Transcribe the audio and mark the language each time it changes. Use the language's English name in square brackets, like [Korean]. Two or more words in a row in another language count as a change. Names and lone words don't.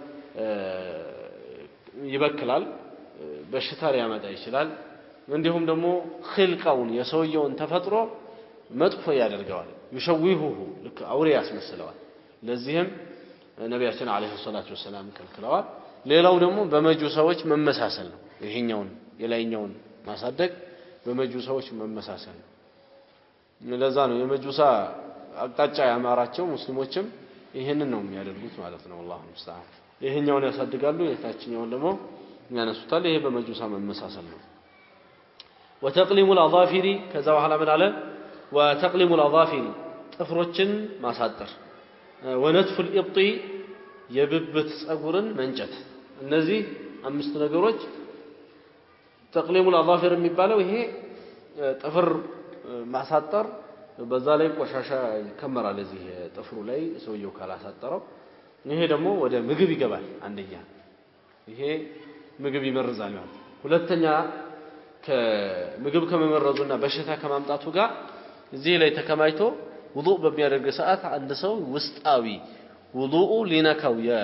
[Amharic] ይበክላል በሽታ ሊያመጣ ይችላል እንዲሁም ደግሞ ኺልቃውን የሰውየውን ተፈጥሮ መጥፎ ያደርገዋል ይሸዊሁሁ ልክ አውሬ ያስመስለዋል ለዚህም ነብያችን [Arabic] عليه الصلاة والسلام [Amharic] ከልክለዋል ሌላው ደግሞ በመጁሳዎች መመሳሰል ነው ይሄኛውን የላይኛውን ማሳደግ በመጁሳዎች መመሳሰል ለዛ ነው የመጁሳ አቅጣጫ ያማራቸው ሙስሊሞችም ይሄንን ነው የሚያደርጉት ማለት ነው [Arabic] والله المستعان [Amharic] ይሄኛውን ያሳድጋሉ የታችኛውን ደግሞ ያነሱታል ይሄ በመጁሳ መመሳሰል ነው [Arabic] وتقليم الاظافر [Amharic] ከዛ በኋላ ምን አለ [Arabic] وتقليم الاظافر [Amharic] ጥፍሮችን ማሳጠር [Arabic] ونتف الابط [Amharic] የብብት ጸጉርን መንጨት እነዚህ አምስት ነገሮች [Arabic] تقليم الاظافر [Amharic] የሚባለው ይሄ ጥፍር ማሳጠር በዛ ላይ ቆሻሻ ይከመራል እዚህ ጥፍሩ ላይ ሰውየው ካላሳጠረው ይሄ ደግሞ ወደ ምግብ ይገባል አንደኛ ይሄ ምግብ ይመርዛል ማለት ሁለተኛ ከምግብ ከመመረዙና በሽታ ከማምጣቱ ጋር እዚህ ላይ ተከማይቶ ውዱእ በሚያደርግ ሰዓት አንድ ሰው ውስጣዊ ውዱኡ ሊነካው